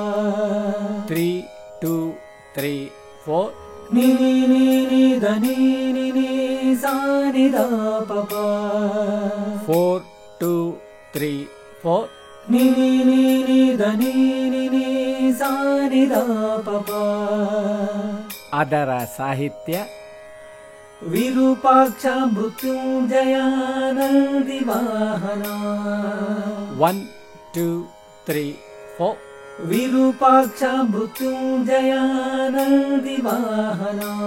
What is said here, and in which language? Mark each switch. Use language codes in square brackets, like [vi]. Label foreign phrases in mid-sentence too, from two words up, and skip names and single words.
[kn] 3 2 3 4 ನಿ ನಿ ನಿ ನಿ ದ ನಿ ನಿ ನಿ ಸಾ ನಿ ದ ಪ ಪ. 4 2 3 4 ನಿ ನಿ ನಿ ನಿ ದ ನಿ ನಿ ನಿ ಸಾ ನಿ ದ ಪ ಪ. ಅದರ ಸಾಹಿತ್ಯ ವಿರೂಪಾಕ್ಷ ಮೃತ್ಯುಂಜಯ ನಂದಿ ವಾಹನ. 1 2 3 4 ವಿರೂಪಾಕ್ಷ ಮೃತ್ಯುಂಜಯ ನಂದಿ ವಾಹನ.